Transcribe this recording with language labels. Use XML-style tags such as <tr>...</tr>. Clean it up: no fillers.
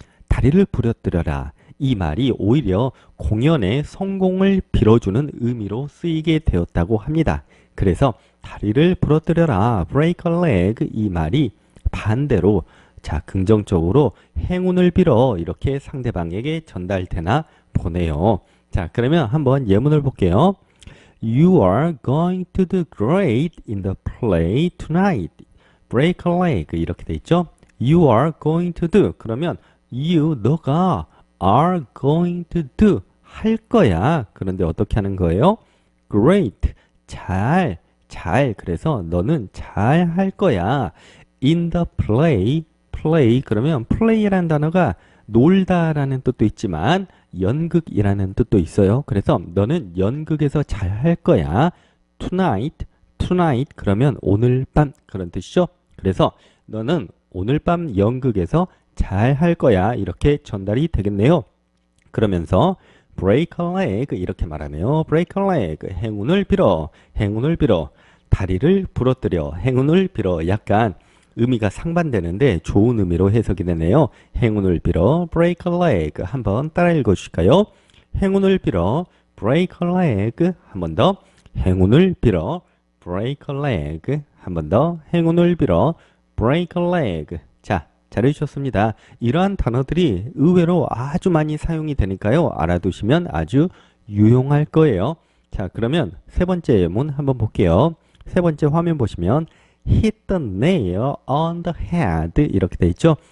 <ko>다리를 부러뜨려라. 이 말이 오히려 공연의 성공을 빌어주는 의미로 쓰이게 되었다고 합니다. 그래서 다리를 부러뜨려라.</ko> <en>break a leg.</en> <ko>이 말이 반대로 자, 긍정적으로 행운을 빌어 이렇게 상대방에게 전달되나 보내요. 자, 그러면 한번 예문을 볼게요.</ko> <en>You are going to do great in the play tonight. Break a leg.</en> <ko>이렇게 돼 있죠?</ko> <en>You are going to do.</en> <ko>그러면 너가</ko> <en>are going to do.</en> <ko>할 거야. 그런데 어떻게 하는 거예요? Great. 잘. 그래서 너는 잘 할 거야.</ko> <en>In the play.</en> <ko>그러면 play라는 단어가 놀다라는 뜻도 있지만 연극이라는 뜻도 있어요. 그래서 너는 연극에서 잘 할 거야.</ko> <en>Tonight.</en> <ko>그러면 오늘 밤 그런 뜻이죠. 그래서 너는 오늘 밤 연극에서 잘 할 거야. 이렇게 전달이 되겠네요. 그러면서</ko> <en>break a leg</en> <ko>이렇게 말하네요.</ko> <en>break a leg.</en> <ko>행운을 빌어. 다리를 부러뜨려. 행운을 빌어. 약간 의미가 상반되는데 좋은 의미로 해석이 되네요. 행운을 빌어</ko> <en>break a leg.</en> <ko>한번 따라 읽어주실까요? 행운을 빌어</ko> <en>break a leg.</en> <ko>한 번 더. 행운을 빌어</ko> <en>break a leg.</en> <ko>한 번 더. 행운을 빌어</ko> <en>break a leg.</en> <ko>자, 잘해주셨습니다. 이러한 단어들이 의외로 아주 많이 사용이 되니까요. 알아두시면 아주 유용할 거예요. 자, 그러면 세 번째 예문 한번 볼게요. 세 번째 화면 보시면</ko> <en>hit the nail on the head</en> <ko>이렇게 돼 있죠.</ko>